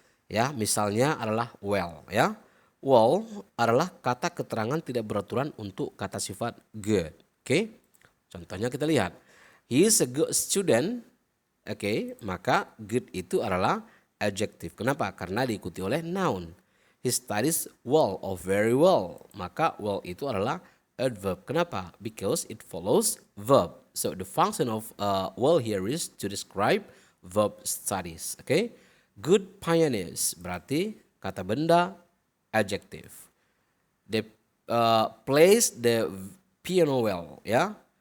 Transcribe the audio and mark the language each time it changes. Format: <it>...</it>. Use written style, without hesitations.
<id>Ya, misalnya adalah well ya. Well adalah kata keterangan tidak beraturan untuk kata sifat good. Oke. Contohnya kita lihat.</id> <en>He is a good student.</en> <id>Oke, maka good itu adalah adjective. Kenapa? Karena diikuti oleh noun.</id> <en>He studies well or very well.</en> <id>Maka well itu adalah adverb. Kenapa?</id> <en>Because it follows verb. So the function of well here is to describe verb studies. Oke.</en> <id>Good pianist berarti kata benda adjective.</id> <en>They plays the piano well ya.</en>